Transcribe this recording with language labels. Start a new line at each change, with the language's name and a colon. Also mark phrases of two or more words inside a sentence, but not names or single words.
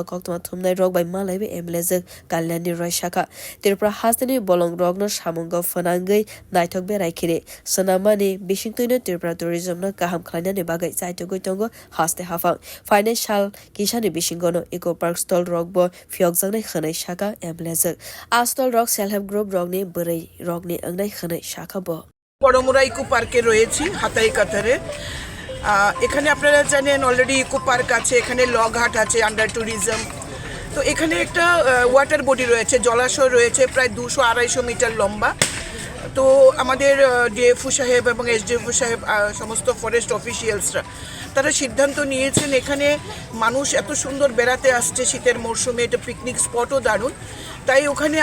Kok Borok: koktoma thumnai rog bai malaibe Kalyani shaka tirpra hasteni bolong rog no samungo fanangai naithok be raikire sanamani bisingtwi no tirpra tourism no kaham khlaina ne bagai chaitogoi tongo haste hafang financial kisani bisingono
English: eco park stall
Kok Borok: rog bo phiyokjak nai khanai shaka a stall rog
English: self help group
Kok Borok: rog ni bwrei rog ni angnai khanai shaka bo
Bangla: বড়মুরা ইকো পার্কে রয়েছি হাথাই কাতারে এখানে আপনারা জানেন অলরেডি ইকো পার্ক আছে এখানে লগঘাট আছে
English: under tourism
Bangla: তো এখানে একটা
English: water body
Bangla: রয়েছে জলাশয় রয়েছে প্রায় 200-250 মিটার লম্বা তো আমাদের ডিএফও সাহেব এবং এসডিএফও সাহেব সমস্ত
English: forest officials
Bangla: তারা সিদ্ধান্ত নিয়েছেন এখানে মানুষ এত সুন্দর বেড়াতে আসছে শীতের মরশুমে এটা পিকনিক স্পটও দারুণ তাই ওখানে